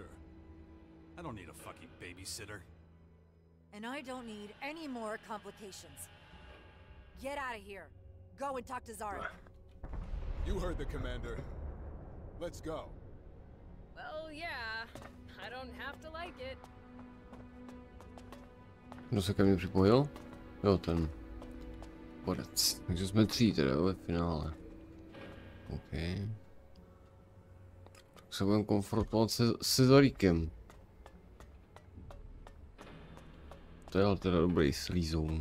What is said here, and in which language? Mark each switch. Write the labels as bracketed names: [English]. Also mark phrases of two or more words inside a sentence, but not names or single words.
[English] I don't need a fucking babysitter. And I don't need any more complications. Get out of here. Go and talk to Zarek. You heard the Commander. Let's go. Well, yeah. I don't have to like it. [Czech] Kdo se ke mně připojil? Jo, ten porec. Takže jsme 3 teda ve finále. OK. Tak se budeme konfrontovat se Zarekem. To je ale teda dobrý slízoun.